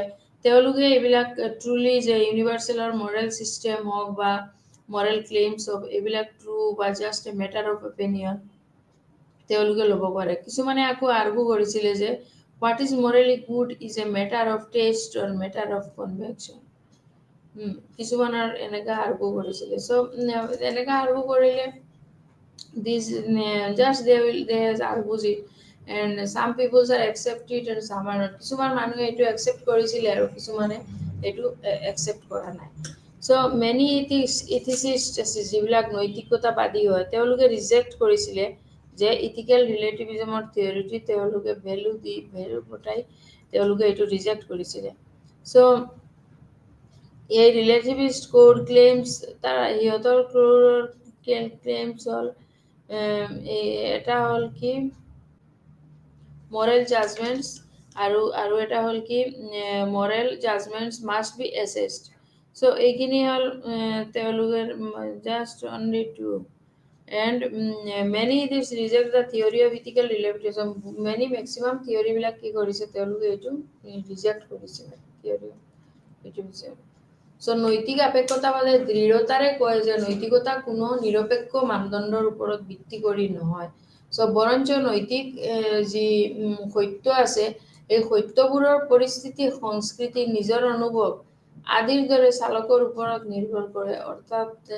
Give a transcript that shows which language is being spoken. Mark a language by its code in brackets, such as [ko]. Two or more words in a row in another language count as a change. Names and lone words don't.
[as] তেওঁলোকে এইবিলাক ট্ৰুলি যে ইউনিভাৰ্চেলৰ [en] moral system [as] হওক বা [en] moral claims [as] হওক এইবিলাক ট্ৰু বা [en] just a matter of opinion [as] তেওঁলোকে ল'ব পাৰে। কিছুমানে আকৌ আৰ্গু কৰিছিলে যে [en] what is morally good is a matter of taste or matter of convection. [as] কিছুমানৰ এনেকা আৰ্গু কৰিছিলে। [en] so' [as] এনেকা আৰ্গু কৰিলে [en] they argues it and some people are accept it and some are not. [as] কিছুমান মানুহে এইটো একচেপ্ট কৰিছিলে আৰু কিছুমানে এইটো একচেপ্ট কৰা নাই। [en] so many ethicist [as] আছে যিবিলাক নৈতিকতাবাদী হয়, তেওঁলোকে ৰিজেক্ট কৰিছিলে যে [en] ethical relativism [as] থিয়ৰিটি তেওঁলোকে ভেলু পঠাই তেওঁলোকে এইটো ৰিজেক্ট কৰিছিলে চ' এই [en] relativist core claims [as] তাৰ সিহঁতৰ ক্লেইমছ হ'ল এটা হ'ল কি [en] moral judgments [as] আৰু এটা হ'ল কি [en] moral judgments must be assessed so [as] এইখিনি হ'ল তেওঁলোকে [en] just only two and many this reject the theory of ethical relativism many maximum theory [as] বিলাক কি কৰিছে তেওঁলোকে এইটো ৰিজেক্ট কৰিছে theory এইটো হৈছে so নৈতিক আপেক্ষতাবাদে দৃঢ়তাৰে কয় যে নৈতিকতা কোনো নিৰপেক্ষ মানদণ্ডৰ ওপৰত ভিত্তি কৰি নহয় so বৰঞ্চ নৈতিক যি সত্য আছে এই সত্যবোৰৰ পৰিস্থিতি সংস্কৃতি নিজৰ অনুভৱ আদিৰ দৰে চালকৰ ওপৰত নিৰ্ভৰ কৰে অৰ্থাৎ